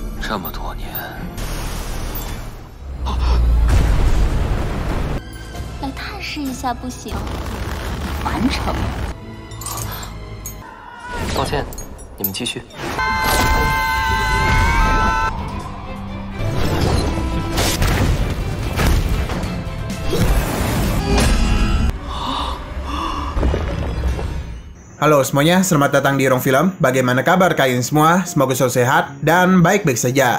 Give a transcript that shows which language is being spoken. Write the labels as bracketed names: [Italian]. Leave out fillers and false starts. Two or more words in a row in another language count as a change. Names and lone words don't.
[Chinese] 这么多年，来探视一下不行？完成。抱歉，你们继续。 [Indonesian] Halo semuanya, selamat datang di Rong Film. Bagaimana kabar kalian semua? Semoga selalu sehat dan baik-baik saja.